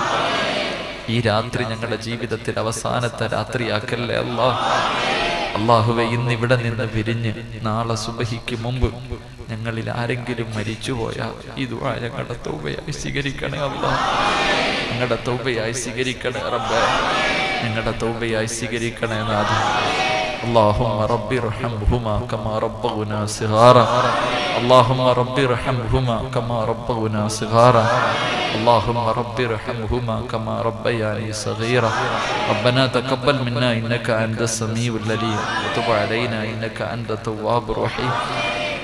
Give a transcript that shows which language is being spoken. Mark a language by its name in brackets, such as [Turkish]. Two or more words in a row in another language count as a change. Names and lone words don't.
[Malayalam] ഈ രാത്രി ഞങ്ങളുടെ ജീവിതത്തിൽ അവസാനത്തെ രാത്രിയാക്കല്ലേ അല്ലാഹ്. അള്ളാഹുവെ ഇന്ന് ഇവിടെ നിന്ന് പിരിഞ്ഞ് നാളെ സുബഹിക്ക് മുമ്പ് ഞങ്ങളിൽ ആരെങ്കിലും മരിച്ചുപോയാൽ ഈ ദുആ ഞങ്ങളുടെ തൗബയായി സ്വീകരിക്കണേ അല്ലാഹ്, ഞങ്ങളുടെ തൗബയായി സ്വീകരിക്കണേ റബ്ബേ, ഞങ്ങളുടെ തൗബയായി സ്വീകരിക്കണേ നാഥ. [Arabic] اللهم رب ارحمهما كما ربونا صغارا، اللهم رب ارحمهما كما ربونا صغارا، اللهم رب ارحمهما كما ربياني صغيرا. ربنا تقبل منا انك انت السميع العليم وتب علينا انك انت التواب الرحيم.